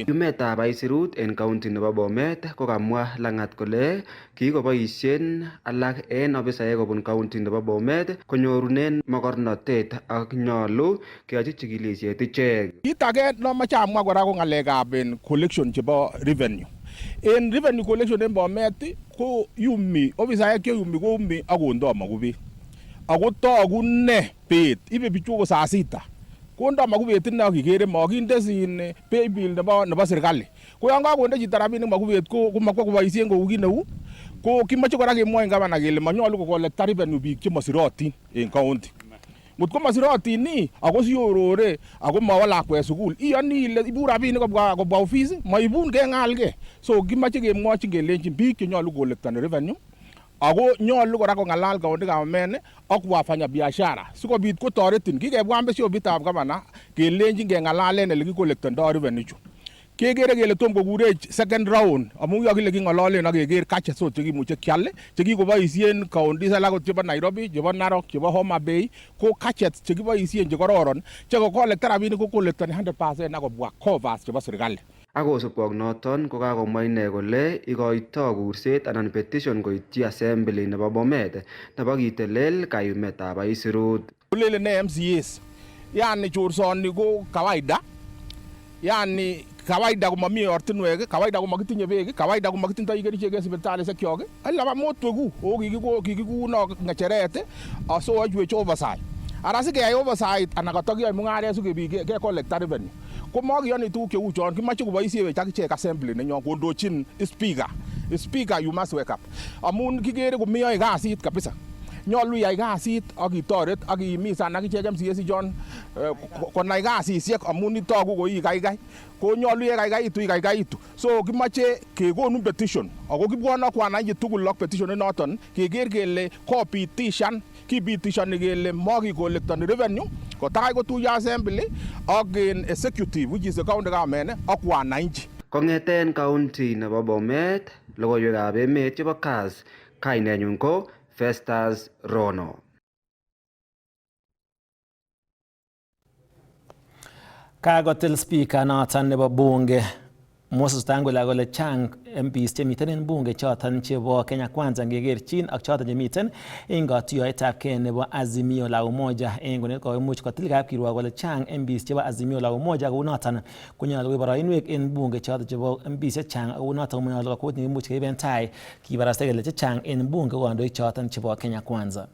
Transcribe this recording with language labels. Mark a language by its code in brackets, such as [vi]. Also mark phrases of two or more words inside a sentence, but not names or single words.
[kln] Yumetab aisurut en county nebo Bomet kokamwa Langat kole kikoboisien alak en ofisaek kobun county nebo Bomet konyorunen mogornotet ak nyolu keyochi chikilisiet ichek. Kit age nomoche amwa kora ko ng'alekab collection chebo revenue. En [en] revenue collection [kln] en Bomet ko yumi ofisaek cheyumi koumi ak kondo makubet. Ako togu ne bet ibe bichu ko saa sita. Kondo makubet ine akikere makinde sin [en] pay bill [kln] nebo serikali. Ko yon kakonde chito rabinik makubet ko makwo koboisien kou kit neu. Ko kimoche kora kemwoin gavana kele manyolu kokolekta revenue biik chemosirotin en county. Ngot ko masirotin ni ako siorore ako mawa lakwet sukul, iyoni ile ibu rabinik kobwa office maibun keng'alge. So kimoche kemwochin kelenjin biik chenyolu kolektani revenue ako nyolu kora kong'alal [en] county government [kln] ak [sw] wafanya biashara [kln] sikobit kotoretin. Kikebwan besyobitab gavana kelenjin keng'alalen ele kikolektondoi revenue chu. Kekere kele tom kokurech [en] second round [kln] amun yakile king'ololen ak keker gadgets chekimuche kial chekikoboisien counties alak chebo Nairobi, chebo Narok, chebo Homa Bay ko gadgets chekiboisien chekororon chekokolekta rabinik ko kolektoni 100% akobwa covers chebo serikali. Akosubkei ak noton kokakomwa ine kole ikoito kurset anan petition koityi assembly nebo Bomet nebo kitelel kayumetab aisurut. Kulele ne MCAs, yani chorsoni ko kawaida, yani kawaida komami ortinwek, kawaida komakitinye beek, kawaida komakitindoi kerichek en sipitalisiek kyok, alaba motwegu kikikuno ng'echeret aso achwech oversight. Ara sikeyai oversight anan katakiyoe mung'aret sikebik kekolekta revenue. Ko makiyoni tuguk cheu chon, kimoche koboisiewech akichek assembly nenyon kondochin speaker. [en] Speaker, you must wake up. [kln] Amun kikere komeyoe kasit kabisa. Nyolu iyai kasit ak itoret ak imisan akichek MCAs chon konai kasisiek amun itogu ko ikaikai. Ko nyolu yekaikaitu ikaikaitu. So kimoche kekonu petition ako kibwone ak wananchi tugul ak petition inoton keker kele kopitishan kipitishoni kele makikolektoni revenue kotai kotuyo assembly ak executive [en] which is the county government [kln] ak wananchi. Kong'eten county nebo Bomet, logoiwekab emet chebo CAS, kainenyun ko Festus Rono. Kakotil speaker noton nebo bunge Moses Wetangula kole chang MPs chemiten en bunge choton chebo Kenya Kwanza ngekerchin ak choton chemiten en katuiyoetabgei nebo Azimio la Umoja en konet koimuch kotil kapkirwok kole chang MPs chebo Azimio la Umoja kou noton konyolu koib boroinwek en bunge choton chebo MPs chechang kou noton konyolu kokut neimuch keiben tai kibarasta kele chechang en bunge kandoik choton chebo Kenya Kwanza.